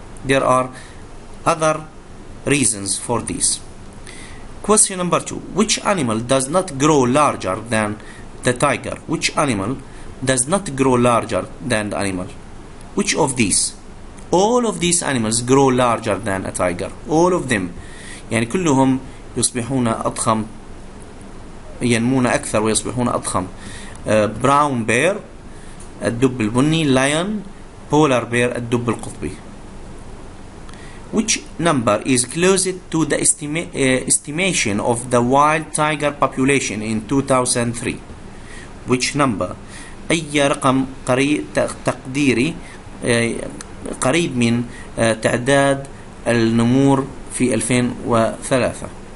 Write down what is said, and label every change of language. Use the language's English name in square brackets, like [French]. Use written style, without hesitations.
[English] There are other reasons for this. Question number 2. Which animal does not grow larger than the tiger? Which animal does not grow larger than the animal? Which of these? All of these animals grow larger than a tiger. All of them. [Arabic] يعني كلهم يصبحون أضخم، ينمون أكثر ويصبحون أضخم. براون بير الدب البني، لايون، بولار بير الدب القطبي. [English] Which number is closest to the estimation of the wild tiger population in 2003? Which number? [Arabic] أي رقم تقديري قريب من تعداد النمور في 2003.